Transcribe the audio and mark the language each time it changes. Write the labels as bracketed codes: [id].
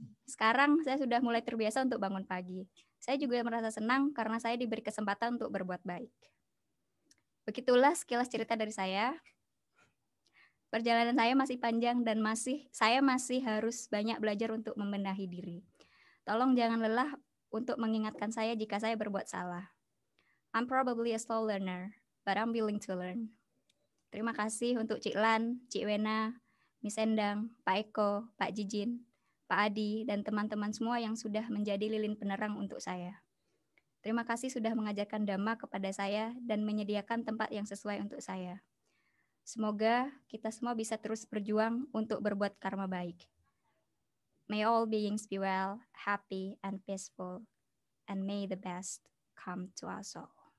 [id] Sekarang saya sudah mulai terbiasa untuk bangun pagi. Saya juga merasa senang karena saya diberi kesempatan untuk berbuat baik. Begitulah sekilas cerita dari saya. Perjalanan saya masih panjang dan saya masih harus banyak belajar untuk membenahi diri. Tolong jangan lelah untuk mengingatkan saya jika saya berbuat salah. [en] I'm probably a slow learner, but I'm willing to learn. [id] Terima kasih untuk Cik Lan, Cik Wena, Miss Endang, Pak Eko, Pak Jijin, Pak Adi, dan teman-teman semua yang sudah menjadi lilin penerang untuk saya. Terima kasih sudah mengajarkan Dhamma kepada saya dan menyediakan tempat yang sesuai untuk saya. Semoga kita semua bisa terus berjuang untuk berbuat karma baik. [en] May all beings be well, happy, and peaceful, and may the best come to us all.